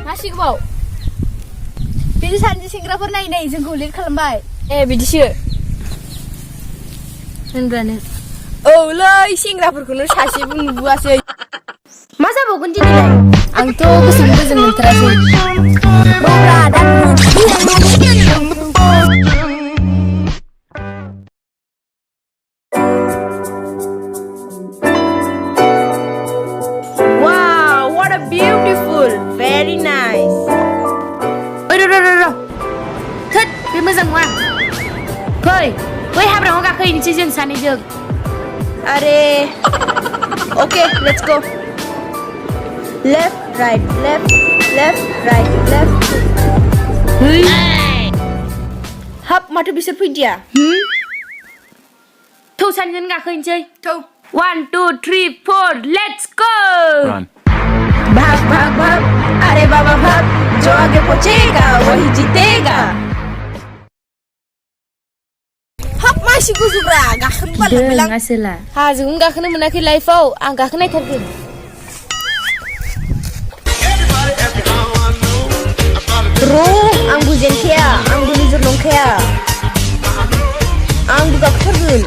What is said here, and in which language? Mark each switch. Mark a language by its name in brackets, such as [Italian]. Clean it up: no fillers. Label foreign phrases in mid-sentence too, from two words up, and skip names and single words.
[Bodo] गोबाव बिदि सानैसो सेंग्राफोर नायै जोंखौ लेट खालामबाय बिदिसो होनब्लानो औलै सेंग्राफोरखौनो सासेबो नुबोआसै मा जाबावगोन दिनैलाय आंथ' गोसोखौ गोजोन मोनथारासै रब्रा दा [English] Wow, what a beautiful, very nice. [Bodo] थोद बे मोजां नङा फै बै हाब्राङाव गाखोहैनोसै जों सानैजों [English] अरे okay, let's go. Left, right, left, right, left. [Bodo] हाब माथो बिसोर फैदिया थौ सानैजों गाखोहैनोसै थौ [English] 1 2 3 4 let's go [Hindi] भाग भाग भाग अरे बाबा भाग जो आगे पहुंचेगा वही जीतेगा [Bodo] हाब मासि गोजौब्रा गाखोनो बारलांबायलां आसोला हाजोखौनो गाखोनो मोनाखै लाइफआव आं गाखोनायथारगोन आंबो जेनखाया आंबो निजोर नंखाया आंबो गाखोथारगोन